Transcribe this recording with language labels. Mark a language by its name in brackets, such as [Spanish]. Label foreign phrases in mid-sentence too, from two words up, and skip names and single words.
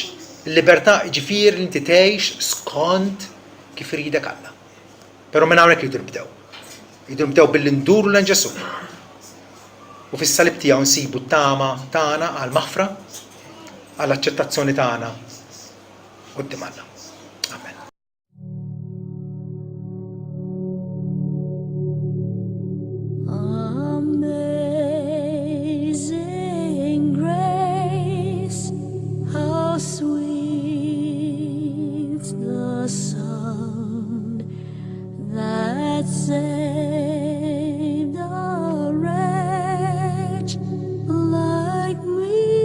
[Maltese] Il-libertà ġifier li inti tgħix skont kif iridek Alla. Però minn hawnhekk jridu nibdew. Jridu nibdew billi nduru lejn Ġesu. U fis-salib tiegħu nsibu t-tama tagħna għall-maħfra, għall-aċċettazzjoni tagħna quddiem Alla. Amen. [English] Amazing grace, how sweet the sound that saved a wretch like me.